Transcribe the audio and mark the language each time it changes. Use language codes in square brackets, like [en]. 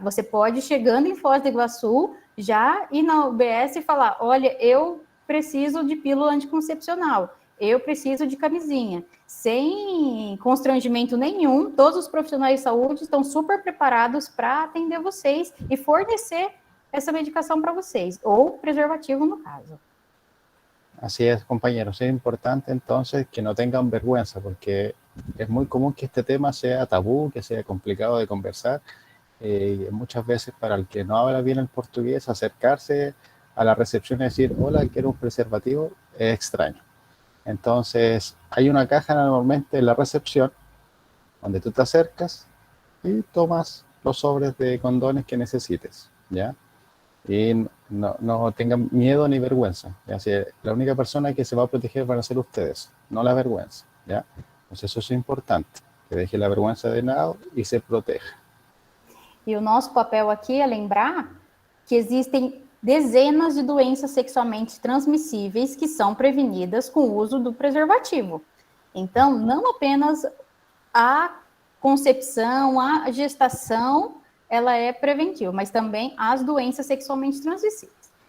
[pt] Você pode, chegando em Foz do Iguaçu, já ir na UBS e falar, olha, eu preciso de pílula anticoncepcional, eu preciso de camisinha. Sem constrangimento nenhum, todos os profissionais de saúde estão super preparados para atender vocês e fornecer essa medicação para vocês, ou preservativo no caso. [es] Así es, compañeros. Es importante entonces que no tengan vergüenza, porque es muy común que este tema sea tabú, que sea complicado de conversar. Y muchas veces para el que no habla bien el portugués, acercarse a la recepción y decir, hola, quiero un preservativo, es extraño. Entonces, hay una caja normalmente en la recepción donde tú te acercas y tomas los sobres de condones que necesites, ¿ya? Y no tengan miedo ni vergüenza, ¿ya? Si la única persona que se va a proteger van a ser ustedes, no la vergüenza, ¿ya? Entonces eso es importante, que deje la vergüenza de lado e se proteja. [pt] E o nosso papel aqui é lembrar que existem dezenas de doenças sexualmente transmissíveis que são prevenidas com o uso do preservativo. Então, não apenas a concepção, a gestação, ela é preventiva, mas também as doenças sexualmente transmissíveis.